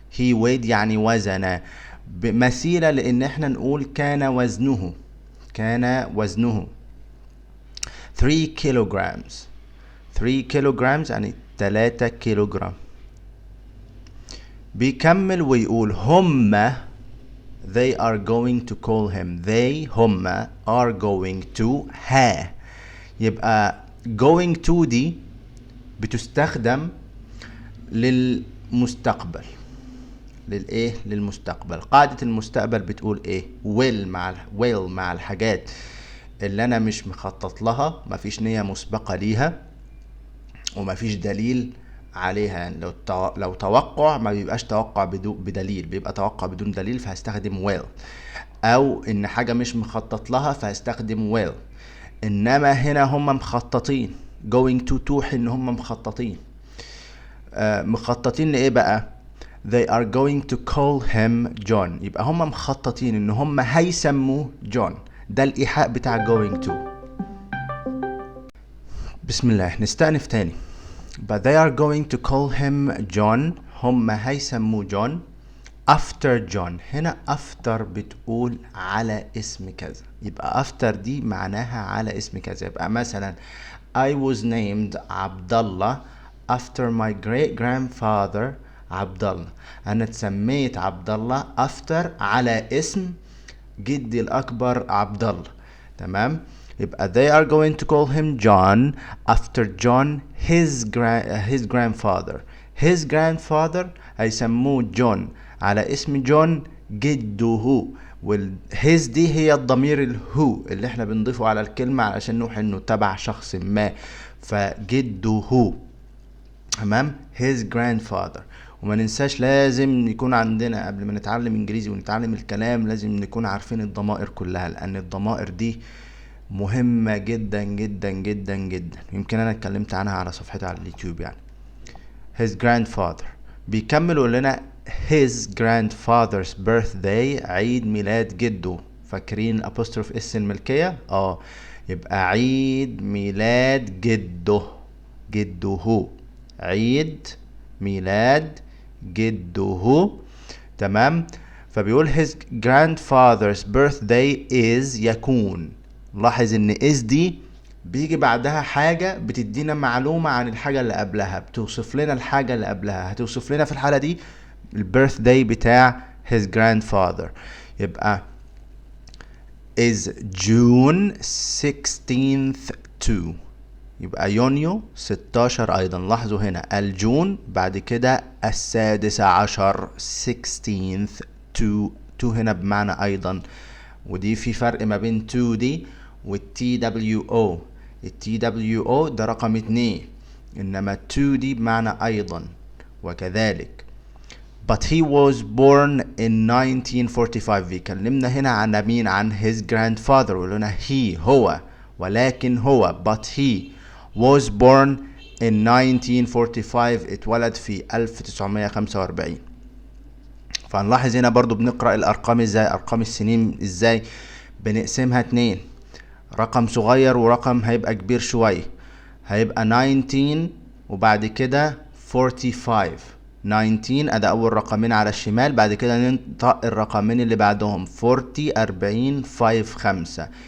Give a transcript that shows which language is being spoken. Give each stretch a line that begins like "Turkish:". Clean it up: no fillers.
English: he weighed
Arabic: يعني وزن، مثيلة لان احنا نقول كان وزنه، كان وزنه 3 kilograms. 3 kilograms يعني 3 كيلوغرام. بيكمل ويقول هم
English: they are going to call him. they
Arabic: هم
English: are going to ها.
Arabic: يبقى going to دي بتستخدم للمستقبل، للايه؟ للمستقبل. قاعدة المستقبل بتقول ايه؟ will مع الحاجات اللي انا مش مخطط لها، مفيش نية مسبقة ليها ومفيش دليل عليها. يعني لو توقع ما بيبقاش توقع بدليل، بيبقى توقع بدون دليل، فهستخدم will. او ان حاجة مش مخطط لها فهستخدم will. انما هنا هم مخططين، going to توحي ان هم مخططين. مخططين لايه بقى؟
English: they are going to call him John.
Arabic: يبقى هم مخططين ان هم هيسموه جون. ده الايحاء بتاع going to. بسم الله نستأنف تاني.
English: but they are going to call him John.
Arabic: هم هيسموه جون after John. هنا after بتقول على اسم كذا، يبقى after دي معناها على اسم كذا. يبقى مثلا
English: I was named عبدالله after my great grandfather عبدالله.
Arabic: أنا اتسميت عبدالله after على اسم جدي الأكبر عبدالله. تمام؟ يبقى
English: they are going to call him John after John his grandfather. his grandfather
Arabic: هيسموه جون على اسم جون جده. his دي هي الضمير الهو اللي احنا بنضيفه على الكلمة علشان نوحي انه تبع شخص ما، فجده. تمام؟
English: his grandfather.
Arabic: وما ننساش لازم يكون عندنا قبل ما نتعلم انجليزي ونتعلم الكلام لازم نكون عارفين الضمائر كلها، لان الضمائر دي مهمة جدا جدا جدا جدا. يمكن انا اتكلمت عنها على صفحتي على اليوتيوب. يعني his grandfather بيكمل يقول لنا
English: his grandfather's birthday
Arabic: عيد ميلاد جده. فاكرين apostrophe اس الملكية؟ يبقى عيد ميلاد جده. جده عيد ميلاد جده. تمام؟ فبيقول
English: his grandfather's birthday is
Arabic: يكون. لاحظ ان is دي بيجي بعدها حاجة بتدينا معلومة عن الحاجة اللي قبلها، بتوصف لنا الحاجة اللي قبلها. هتوصف لنا في الحالة دي البيرثداي بتاع his grandfather. يبقى
English: is June 16th to.
Arabic: يبقى يونيو 16 ايضا. لاحظوا هنا الجون بعد كده 16 16th to هنا بمعنى ايضا. ودي في فرق ما بين to دي والتي دبليو او. التي دبليو او ده رقم 2، انما to دي بمعنى ايضا. وكذلك
English: but he was born in 1945.
Arabic: بيكلمنا هنا عن مين؟ عن his grandfather. ولنا
English: he
Arabic: هو، ولكن هو
English: but he was born in 1945.
Arabic: اتولد في 1945. فهنلاحظ هنا برضو بنقرأ الارقام ازاي، ارقام السنين ازاي بنقسمها 2، رقم صغير ورقم هيبقى كبير شوية. هيبقى 19 وبعد كده 45. 19 ادي اول رقمين على الشمال، بعد كده ننطق الرقمين اللي بعدهم 40 40 5 5.